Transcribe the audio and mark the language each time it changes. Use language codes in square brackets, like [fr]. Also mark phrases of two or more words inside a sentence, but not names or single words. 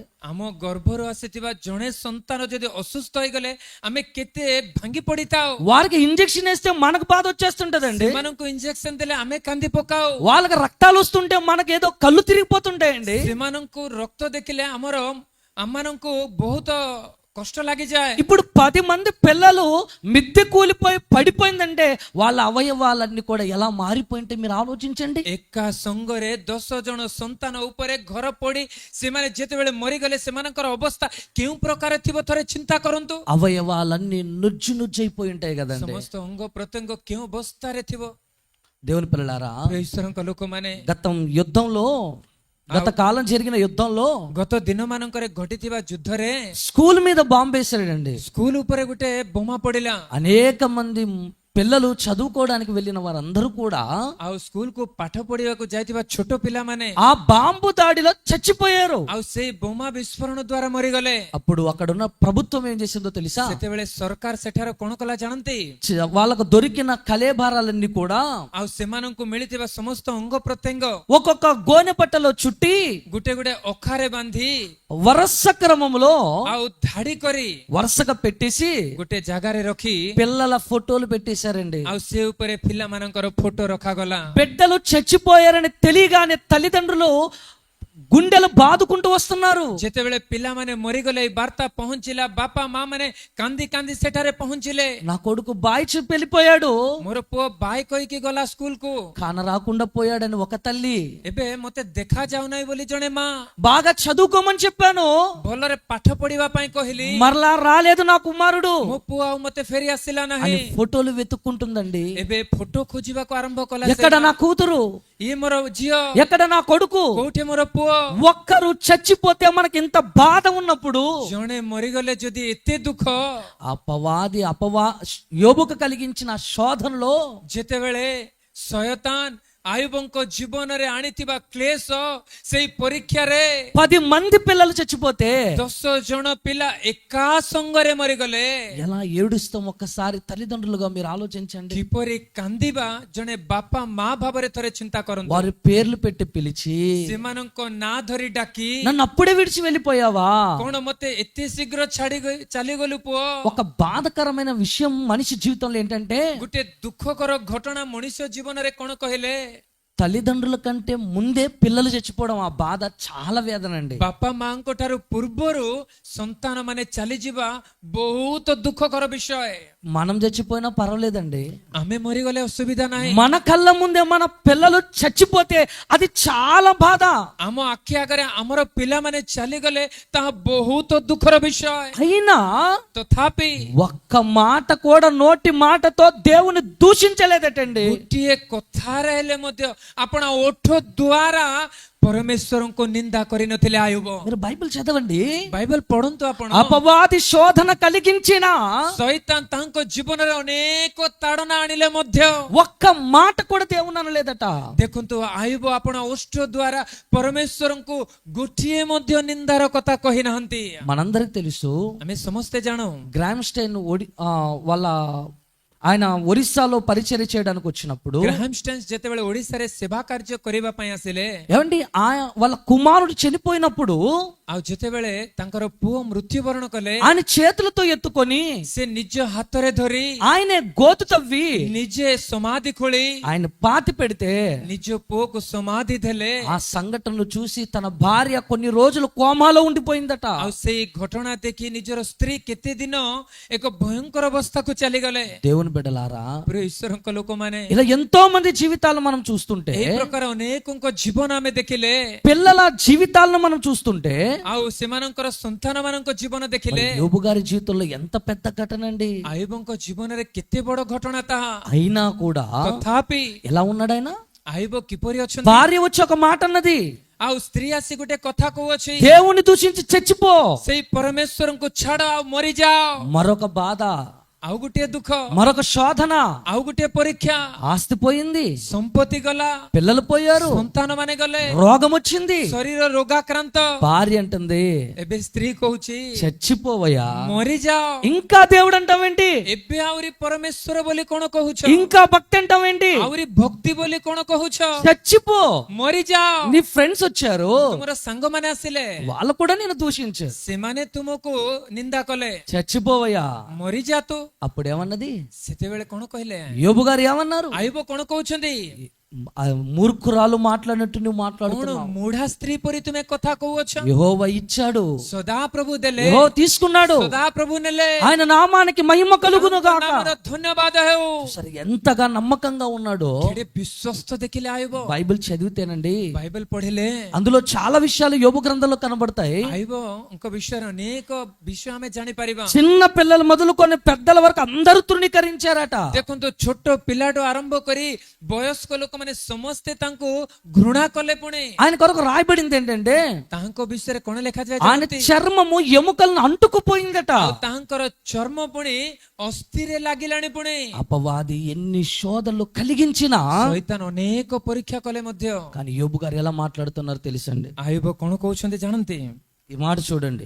[or] ଆମ ଗର୍ଭରୁ ଆସିଥିବା ଜଣେ ସନ୍ତାନ ଯଦି ଅସୁସ୍ଥ ହେଇଗଲେ ଆମେ କେତେ ଭାଙ୍ଗି ପଡିଥାଉ। [te] వారికి ఇంజెక్షన్ వేస్తే మనకు బాధ వచ్చేస్తుంటదండి. [or] ସେମାନଙ୍କୁ ଇଞ୍ଜେକ୍ସନ ଦେଲେ ଆମେ କାନ୍ଦି ପକାଉ। [te] వాళ్ళకి రక్తాలు వస్తుంటే మనకి ఏదో కళ్ళు తిరిగిపోతుంటాయండి. [or] ସେମାନଙ୍କୁ ରକ୍ତ ଦେଖିଲେ ଆମମାନଙ୍କୁ ବହୁତ କଷ୍ଟ ଲାଗିଯାଏ। [te] ఇప్పుడు 10 మంది పిల్లలు మిద్దె కూలిపోయి పడిపోయిందంటే వాళ్ళ అవయవాలన్నీ కూడా ఎలా మారిపోయింటే మీరు ఆలోచించండి. [or] ଏକା ସଙ୍ଗରେ 10 ଜଣ ସନ୍ତାନ ଉପରେ ଘର ପଡି ସେମାନେ ଯେତେବେଳେ ମରିଗଲେ ସେମାନଙ୍କର ଅବସ୍ଥା କେଉଁ ପ୍ରକାର ଥିବ ଥରେ ଚିନ୍ତା କରନ୍ତୁ। [te] అవయవాలన్నీ నుజ్జునుజ్జైపోయి ఉంటాయి కదండి. [or] ସମସ୍ତ ଅଙ୍ଗ ପ୍ରତ୍ୟଙ୍ଗ କେଉଁ ଅବସ୍ଥାରେ ଥିବ। [te] దేవుని పిల్లలారా, [or] ଈଶ୍ୱରଙ୍କ ଲୋକମାନେ [te] గత కాలం జరిగిన యుద్ధంలో [or] ଗତ ଦିନ ମାନଙ୍କରେ ଘଟିଥିବା ଯୁଦ୍ଧରେ [te] స్కూల్ మీద బాంబు వేసాడండి. [or] ସ୍କୁଲ ଉପରେ ଗୋଟେ ବୋମା ପଡିଲା। [te] అనేక మంది పిల్లలు చదువుకోవడానికి వెళ్ళిన వారందరూ కూడా [or] ଆଉ ସ୍କୁଲ କୁ ପାଠ ପଢିବାକୁ ଯାଇଥିବା ଛୋଟ ପିଲାମାନେ [te] ఆ బాంబు దాడిలో చచ్చిపోయారు. [or] ଆଉ ସେଇ ବୋମା ବିସ୍ଫୋରଣ ଦ୍ୱାରା ମରିଗଲେ। [te] అప్పుడు అక్కడున్న ప్రభుత్వం ఏం చేసిందో తెలుసా? [or] ସେତେବେଳେ ସରକାର ସେଠାରେ କଣ କଲା ଜାଣନ୍ତି? [te] వాళ్ళకు దొరికిన కళేభారాలన్నీ కూడా [or] ଆଉ ସେମାନଙ୍କୁ ମିଳିଥିବା ସମସ୍ତ ଅଙ୍ଗ ପ୍ରତ୍ୟଙ୍ଗ [te] ఒక్కొక్క గోనె పట్టలో చుట్టి [or] ଗୋଟେ ଗୋଟେ ଅଖାରେ ବାନ୍ଧି [te] వరుస క్రమములో [or] ଆଉ ଧାଡି କରି [te] వరుసగా పెట్టేసి [or] ଗୋଟେ ଜାଗାରେ ରଖି [te] పిల్లల ఫోటోలు పెట్టేశారండి. [or] ଆଉ ସେ ଉପରେ ପିଲାମାନଙ୍କର ଫଟୋ ରଖାଗଲା। [te] బిడ్డలు చచ్చిపోయారని తెలియగానే తల్లిదండ్రులు గుండెలు బాదుకుంటూ వస్తున్నారు. [or] ଯେତେବେଳେ ପିଲାମାନେ ମରିଗଲେ ଏଇ ବାର୍ତ୍ତା ପହଞ୍ଚିଲା, ବାପା ମା ମାନେ କାନ୍ଦି କାନ୍ଦି ସେଠାରେ ପହଞ୍ଚିଲେ। [te] నా కొడుకు బాయ్ చెప్పి వెళ్ళిపోయాడు, [or] ମୋର ପୁଅ ବାଇ କହିକି ଗଲା ସ୍କୁଲ କୁ, [te] కాన రాకుండా పోయాడని ఒక తల్లి, [or] ଏବେ ମତେ ଦେଖା ଯାଉନାହିଁ ବୋଲି ଜଣେ ମା, [te] బాగా చదువుకోమని చెప్పాను [or] ଭଲରେ ପାଠ ପଢିବା ପାଇଁ କହିଲି, [te] మరలా రాలేదు నా కుమారుడు [or] ମୋ ପୁଅ ଆଉ ମତେ ଫେରି ଆସିଲା [te] అని [or] ନାହିଁ। [te] ఫోటోలు వెతుక్కుంటుందండి. [or] ଏବେ ଫଟୋ ଖୋଜିବାକୁ ଆରମ୍ଭ କଲା। [te] ఎక్కడ నా కూతురు, [or] ଇଏ ମୋର ଝିଅ, [te] ఎక్కడ నా కొడుకు, [or] କୋଉଠି ମୋର ପୁଅ। [te] ఒక్కరు చచ్చిపోతే మనకి ఇంత బాధ ఉన్నప్పుడు [or] ଜଣେ ମରିଗଲେ ଯଦି ଏତେ ଦୁଃଖ, [te] యోబుకు కలిగించిన శోధనలో [or] ଯେତେବେଳେ ଶୟତାନ ଆୟୁବଙ୍କ ଜୀବନରେ ଆଣିଥିବା କ୍ଲେଶ ସେଇ ପରୀକ୍ଷାରେ [te] 10 మంది పిల్లలు చచ్చిపోతే [or] 10 ଜଣ ପିଲା ଏକା ସଙ୍ଗରେ ମରିଗଲେ। [te] ఎలా ఏడుస్తాం ఒక్కసారి తల్లిదండ్రులుగా మీరు ఆలోచించండి. [or] କିପରି କାନ୍ଦିବା ଜଣେ ବାପା ମା ଭାବରେ ଥରେ ଚିନ୍ତା କରନ୍ତୁ। [te] వారి పేర్లు పెట్టి పిలిచి [or] ସେମାନଙ୍କ ନାଁ ଧରି ଡାକି [te] నన్ను అప్పుడే విడిచి వెళ్ళిపోయావా? [or] କଣ ମତେ ଏତେ ଶୀଘ୍ର ଚାଲିଗଲୁ ପୁଅ? [te] ఒక బాధకరమైన విషయం మనిషి జీవితంలో ఏంటంటే [or] ଗୋଟେ ଦୁଃଖକର ଘଟଣା ମଣିଷ ଜୀବନରେ କଣ କହିଲେ, [te] తల్లిదండ్రుల కంటే ముందే పిల్లలు చచ్చిపోవడం, ఆ బాధ చాలా వేదన అండి. [or] ବାପା ମାଙ୍କ ଠାରୁ ପୂର୍ବରୁ ସନ୍ତାନ ମାନେ ଚାଲିଯିବା ବହୁତ ଦୁଃଖକର ବିଷୟ। [te] మనం చచ్చిపోయినా పర్వాలేదండి, [or] ଆମେ ମରିଗଲେ ଅସୁବିଧା ନାହିଁ। [te] మన కళ్ళ ముందే మన పిల్లలు చచ్చిపోతే అది చాలా బాధ. [or] ଆମ ଆଖି ଆଗରେ ଆମର ପିଲାମାନେ ଚାଲିଗଲେ ତାହା ବହୁତ ଦୁଃଖର ବିଷୟ। [te] అయినా [or] ତଥାପି [te] ఒక్క మాట కూడా నోటి మాటతో దేవుని దూషించలేదటండి. [or] ଗୋଟିଏ କଥାରେ ହେଲେ ମଧ୍ୟ ଆପଣ ଓଠ ଦ୍ୱାରା ପରମେଶ୍ୱରଙ୍କୁ ନିନ୍ଦା କରିନଥିଲେ ଆୟୁବ। [te] మీరు బైబిల్ చదవండి. [or] ବାଇବେଲ ପଢନ୍ତୁ ଆପଣ। [te] అపవాది శోధన కలిగించిన [or] ଶୈତାନ ତାଙ୍କ ଜୀବନରେ ଅନେକ ତାଡ଼ନା ଆଣିଲେ ମଧ୍ୟ [te] ఒక్క మాట కూడా దేవుని అనలేదట. [or] ଦେଖନ୍ତୁ ଆୟୁବ ଆପଣ ଓଷ୍ଠ ଦ୍ୱାରା ପରମେଶ୍ୱରଙ୍କୁ ଗୋଟିଏ ମଧ୍ୟ ନିନ୍ଦାର କଥା କହିନାହାନ୍ତି। [te] మనందరికి తెలుసు, [or] ଆମେ ସମସ୍ତେ ଜାଣୁ [te] గ్రామ్ స్టైన్ వాళ్ళ ఆయన ఒరిస్సాలో పరిచర్య చేయడానికి వచ్చినప్పుడు [or] ଗ୍ରାହାମ ଷ୍ଟାନ୍ସ ଯେତେବେଳେ ଓଡ଼ିଶାରେ ସେବା କାର୍ଯ୍ୟ କରିବା ପାଇଁ ଆସିଲେ, [te] ఏమండి వాళ్ళ కుమారుడు చనిపోయినప్పుడు [or] ଆଉ ଯେତେବେଳେ ତାଙ୍କର ପୁଅ ମୃତ୍ୟୁବରଣ କଲେ, [te] ఆయన చేతులతో ఎత్తుకొని [or] ସେ ନିଜ ହାତରେ ଧରି [te] ఆయనే గోతు తవ్వి [or] ନିଜେ ସମାଧି ଖୋଳି [te] ఆయన పాతి పెడితే [or] ନିଜ ପୁଅକୁ ସମାଧି ଦେଲେ। [te] ఆ సంఘటనలు చూసి తన భార్య కొన్ని రోజులు కోమాలో ఉండిపోయిందట. [or] ଆଉ ସେଇ ଘଟଣା ଦେଖି ନିଜର ସ୍ତ୍ରୀ କେତେ ଦିନ ଏକ ଭୟଙ୍କର ଅବସ୍ଥାକୁ ଚାଲିଗଲେ। [te] దేవుని బిడ్డలారా, [or] ପ୍ରିୟ ଈଶ୍ୱରଙ୍କ ଲୋକମାନେ, [te] ఇలా ఎంతో మంది జీవితాలు మనం చూస్తుంటే, [or] ଏହି ପ୍ରକାର ଅନେକଙ୍କ ଜୀବନ ଆମେ ଦେଖିଲେ, [te] పిల్లల జీవితాలను మనం చూస్తుంటే, [or] ଆଉ ସେମାନଙ୍କର ସନ୍ତାନ ମାନଙ୍କ ଜୀବନ ଦେଖିଲେ, [te] యోబు గారి జీవితంలో ఎంత పెద్ద ఘటన అండి. [or] ଆୟୁବଙ୍କ ଜୀବନରେ କେତେ ବଡ ଘଟଣା ତାହା। [te] అయినా కూడా [or] ତଥାପି [te] ఎలా ఉన్నాడు ఆయన? [or] ଆୟୁବ କିପରି ଅଛନ୍ତି? [te] భార్య వచ్చి ఒక మాట అన్నది, [or] ଆଉ ସ୍ତ୍ରୀ ଆସି ଗୋଟେ କଥା କହୁଅଛି, [te] దేవుని దూషించి చచ్చిపో. [or] ସେଇ ପରମେଶ୍ୱରଙ୍କୁ ଛାଡ ଆଉ ମରିଯାଅ। [te] మరొక బాధ, [or] ଆଉ ଗୋଟିଏ ଦୁଃଖ, [te] మరొక శోధన, [or] ଆଉ ଗୋଟିଏ ପରୀକ୍ଷା। [te] ఆస్తి పోయింది, [or] ସମ୍ପତ୍ତି ଗଲା, [te] పిల్లలు పోయారు, [or] ସନ୍ତାନ ମାନେ ଗଲେ, [te] రోగం వచ్చింది. [or] ଶରୀର ରୋଗାକ୍ରାନ୍ତ। [te] భార్య అంటుంది, [or] ଏବେ ସ୍ତ୍ରୀ କହୁଛି [te] చచ్చిపోవయ్యా. [or] ମରିଯାଅ। [te] ఇంకా దేవుడు అంటావేంటి? [or] ଏବେ ଆହୁରି ପରମେଶ୍ୱର ବୋଲି କଣ କହୁଛ? [te] ఇంకా భక్తి అంటావేంటి? [or] ଆହୁରି ଭକ୍ତି ବୋଲି କଣ କହୁଛ? [te] చచ్చిపో. [or] ମରିଯାଅ। [te] నీ ఫ్రెండ్స్ వచ్చారు, [or] ତୁମର ସାଙ୍ଗମାନେ ଆସିଲେ, [te] వాళ్ళు కూడా నేను దూషించారు. [or] ସେମାନେ ତୁମକୁ ନିନ୍ଦା କଲେ, [te] చచ్చిపోవయ్యా. [or] ମରିଯା ତୁ। [te] అప్పుడేమన్నది? [or] ସେତେବେଳେ କଣ କହିଲେ? [te] యోబు గారు ఏమన్నారు? [or] ଆୟୁବ କଣ କହୁଛନ୍ତି? [te] ఆ మూర్ఖురాలు మాట్లాడినట్టు నువ్వు [or] କଣ [te] మాట్లాడుతున్నావు. [or] ମୁଢା ସ୍ତ୍ରୀ ପରି ତୁମେ କଥା କହୁଅଛ? [te] యెహోవా ఇచ్చాడు, [or] ସଦା ପ୍ରଭୁ ଦେଲେ, [te] యెహోవా తీసుకున్నాడు. [or] ସଦା ପ୍ରଭୁ ନେଲେ। [te] ఆయన నామానికి మహిమ కలుగును గాక. [or] ନାମର ଧନ୍ୟବାଦ ହେଉ। [te] సరే, ఎంతగా నమ్మకంగా ఉన్నాడో [or] କେଡ଼େ ବିଶ୍ୱସ୍ତ ଦେଖିଲେ ଆୟୁବ। [te] బైబిల్ చదివితేనండి [or] ବାଇବେଲ ପଢିଲେ [te] అందులో చాలా విషయాలు యోబు గ్రంథంలో కనబడతాయి. [or] ଆୟୁବଙ୍କ ବିଷୟରେ ଅନେକ ବିଷୟ ଆମେ ଜାଣିପାରିବା। [te] చిన్న పిల్లలు మొదలుకొని పెద్దల వరకు అందరూ తృణీకరించారట. [or] ଦେଖନ୍ତୁ ଛୋଟ ପିଲାଠୁ ଆରମ୍ଭ କରି ବୟସ୍କ ଲୋକମାନେ ସମସ୍ତେ ତାଙ୍କୁ ଘୃଣା କଲେ। ପୁଣି [te] ఆయన కొరకు రాయబడింది ఏంటంటే, [or] ତାଙ୍କ ବିଷୟରେ କଣ ଲେଖାଯାଏ [te] ఆయన [or] ଜାଣନ୍ତି? [te] చర్మము ఎముకలను అంటుకుపోయిందట. [or] ଆଉ ତାଙ୍କର ଚର୍ମ ପୁଣି ଅସ୍ଥିରେ ଲାଗିଲାଣି। ପୁଣି [te] అపవాది ఎన్ని శోధనలు కలిగించినా [or] ଶୈତାନ ଅନେକ ପରୀକ୍ଷା କଲେ ମଧ୍ୟ [te] కానీ యోబు గారు ఎలా మాట్లాడుతున్నారో తెలుసండి. [or] ଆୟୁବ କଣ କହୁଛନ୍ତି ଜାଣନ୍ତି? [te] ఈ మాట చూడండి,